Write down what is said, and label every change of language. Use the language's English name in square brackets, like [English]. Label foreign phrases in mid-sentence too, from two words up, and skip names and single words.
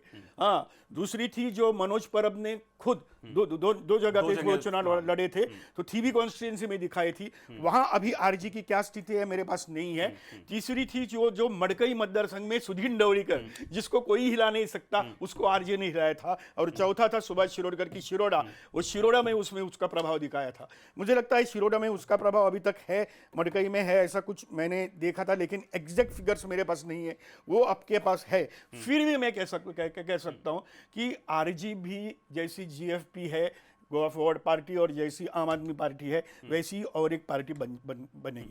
[Hindi] हाँ, दूसरी थी जो मनोज परब ने खुद दो जगह पे वो चुनाव लड़े थे, तो थी कॉन्स्टिट्यूंसी में दिखाई थी। वहां अभी आरजी की क्या स्थिति है मेरे पास नहीं है। तीसरी थी जो मड़कई मतदार संघ में सुधीन डवरीकर, जिसको कोई हिला नहीं सकता, उसको आरजी ने हिलाया था। और चौथा था सुभाष शिरोडकर की शिरोडा, वो शिरोडा में उसमें उसका प्रभाव दिखाया था। मुझे लगता है शिरोडा में उसका प्रभाव अभी तक है, मड़कई में है, ऐसा कुछ मैंने देखा था, लेकिन [English] exact figures [Hindi] मेरे पास नहीं है, वो आपके पास है। फिर भी मैं कह सकता हूं कि आरजी भी जैसी जीएफपी है, गोवा फॉरवर्ड पार्टी, और जैसी आम आदमी पार्टी है, वैसी और एक पार्टी बनेगी।